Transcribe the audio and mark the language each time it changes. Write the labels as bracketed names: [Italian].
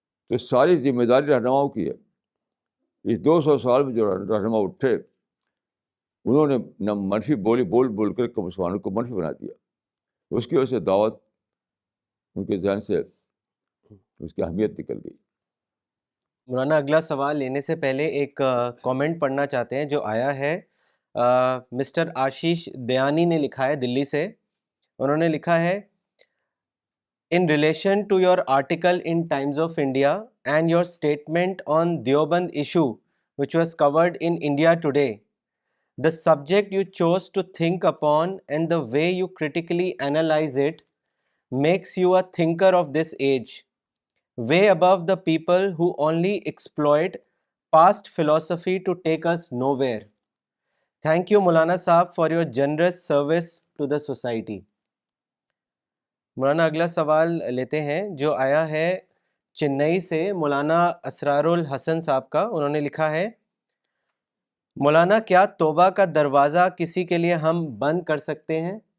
[Urdu] تو ساری ذمہ داری رہنماؤں کی ہے. اس 200 سال میں جو رہنما اٹھے، انہوں نے نہ منفی بول کر کے مسلمانوں کو منفی بنا دیا. اس کی وجہ سے دعوت ان کے ذہن سے اس کی اہمیت نکل گئی. مولانا اگلا سوال لینے سے پہلے ایک کامنٹ پڑھنا چاہتے ہیں جو آیا ہے. مسٹر آشیش دیانی نے لکھا ہے دلی سے. انہوں نے لکھا ہے, [English] In relation to your article in Times of India and your statement on Deoband issue, which was covered in India Today, the subject you chose to think upon and the way you critically analyze it makes you a thinker of this age, way above the people who only exploit past philosophy to take us nowhere. Thank you, Maulana Saab, for your generous service to the society. [Urdu] مولانا اگلا سوال لیتے ہیں جو آیا ہے چنئی سے مولانا اسرار الحسن صاحب کا. انہوں نے لکھا ہے, مولانا کیا توبہ کا دروازہ کسی کے لیے ہم بند کر سکتے ہیں؟